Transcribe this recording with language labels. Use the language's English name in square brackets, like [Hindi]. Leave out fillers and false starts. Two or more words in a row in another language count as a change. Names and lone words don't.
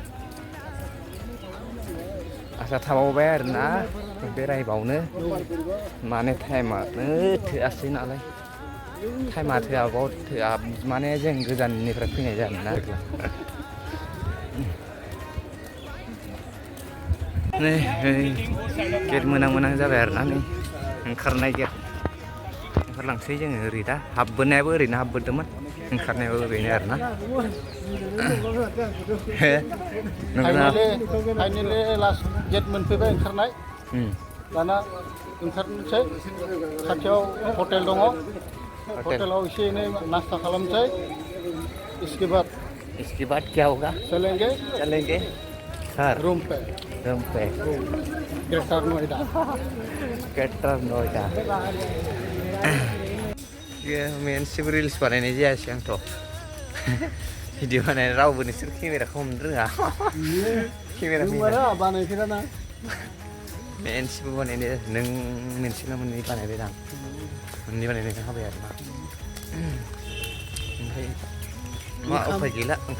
[Bodo] आसा थाबावबाय आरोना बेरायबावनो माने टाइमानो थोआसै नालाय टाइमा थोआ माने जों गोजाननिफ्राय फैनाय जादों आरोखि नै गेट मोनां जाबाय आरोना नै ओंखारनाय गेट ओंखारलांसै जोङो ओरै दा हाबबोनायाबो ओरैनो हाबबोदोंमोन ओंखारनायाबो ओरैनो आरोना फाइनेलि [English] last gate [Bodo] मोनफैबाय ओंखारनाय दाना ओंखारनोसै खाथियाव हटेल दङ हटेलाव एसे एनै नास्ता खालामसै [Hindi] इसके बाद क्या होगा चलेंगे सर रूम पे ग्रेटर नोएडा [Bodo] मोनसेबो रिल्स बानायनाय जायासै आंथ' भिडिअ बानायनाय रावबो नोंसोर केमेराखौ हमनो रोङा बानायफेराना मोनसेबो बानायनाय नों मोनसेना मोननै बानायबाय दां मोननै बानायनाय हाबाय आरोना ओमफ्राय मा उफाय गैला ओंखाम